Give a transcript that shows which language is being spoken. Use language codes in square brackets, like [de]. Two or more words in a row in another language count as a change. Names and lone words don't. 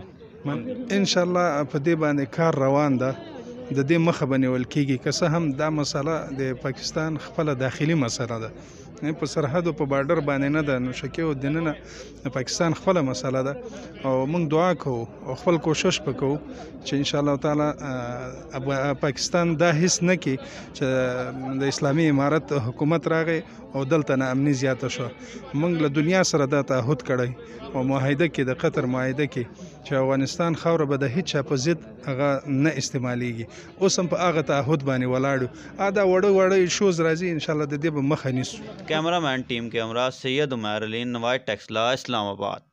[ps] انشاءالله په دې باندې کار روان ده، د دې مخه به نیول کېږي، که څه هم دا مسله د پاکستان خپله داخلي مسله ده، په سرحدو په بارډر باندې نه ده، نو شکې او دننه د پاکستان خپله مسله ده او موږ دعا کوو او خپل کوشش به کوو چې انشاءالله تعالی پاکستان دا حس نه کړي چې د اسلامي امارت حکومت راغی او دلته نا امني زیاته شو. موږ له دنیا سره دا تعهد کړی او معاهده کې د قطر معاهده کې چې افغانستان خاوره به د هیڅ چا په ضد هغه نه استعمالیږي. اوس هم په هغه تعهد باندې ولاړو. دا وړه وړه ایشوز راځي، انشاءالله د دې به مخه نیسو. [en] cameraman team [ur] کے ہمرا سید عمر علی، نواز ٹیکسلا، اسلام آباد.